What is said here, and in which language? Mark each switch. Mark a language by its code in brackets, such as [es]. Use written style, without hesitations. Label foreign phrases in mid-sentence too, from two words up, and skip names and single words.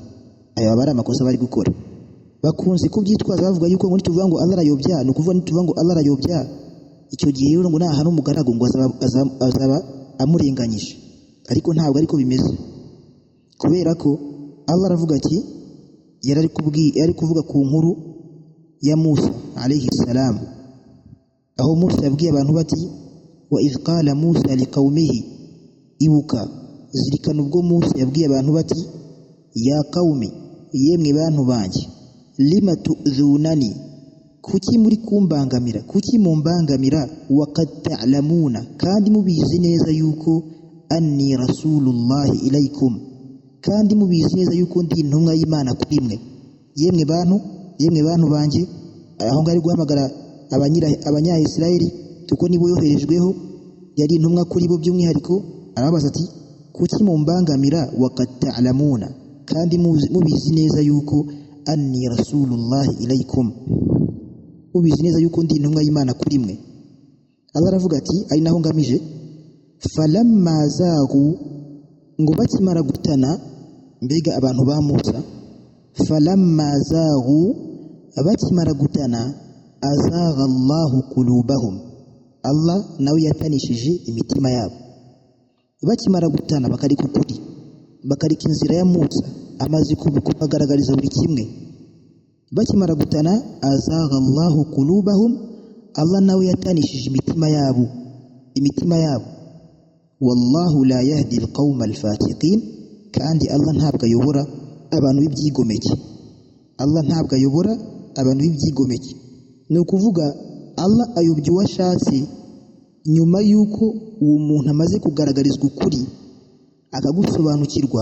[rw] Aya bari amakosa bari gukora, bakunze kubyitwaza bavuga yuko ngo nituvuga ngo Allah arayobya, ni ukuvuga nituvuga ngo Allah arayobya, icyo gihe rero ngo nahana umugaragu ngo azaba amurenganyije. Ariko ntabwo ariko bimeze, kubera ko Allah aravuga ati yari kuvuga ku nkuru ya Musa [ar] عليه السلام, [rw] aho Musa yabwiye abantu bati [ar] وإذ قال موسى لقومه, [rw] ibuka zirikana ubwo Musa yabwiye abantu bati [ar] يا قوم, [rw] yemwe bantu banjye, [ar] لم تؤذونني, [rw] kuki muri kumbangamira, kuki mumbangamira, [ar] وقد تعلمون, [rw] kandi mubizi neza yuko [ar] أني رسول الله إليكم, [rw] kandi mubizi neza yuko ndi intumwa y'Imana kuri mwe. Yemwe bantu banjye, aho ngari guhamagara abanya-Israeli tuko nibo yoherejweho, yari intumwa kuri bo by'umwihariko. Arabaza ati kuki mumbangamira, [ar] وقد تعلمون, [rw] kandi mubizi neza yuko [ar] أني رسول الله إليكم, [rw] mubizi neza yuko ndi intumwa y'Imana kuri mwe. Allah aravuga ati, ari naho ngamije, [ar] فلما زاغوا, [rw] ngo bakimara gutana, mbega abantu ba Musa, [ar] فلما زاغوا, [rw] bakimara gutana, [ar] أزاغ الله قلوبهم, [rw] Allah nawe yatanishije imitima yabo. Bakimara gutana bakarika ukuri, bakarika inzira ya Musa amaze kubagaragariza buri kimwe, bakimara gutana, [ar] أزاغ الله قلوبهم, [rw] Allah nawe yatanishije imitima yabo. [ar] والله لا يهدي القوم الفاسقين, [rw] kandi Allah ntabwo ayobora abantu b'ibyigomeke. Allah ntabwo ayobora abantu b'ibyigomeke. Ni ukuvuga Allah ayobya uwo ashatse nyuma y'uko uwo muntu amaze kugaragarizwa ukuri akagusobanukirwa.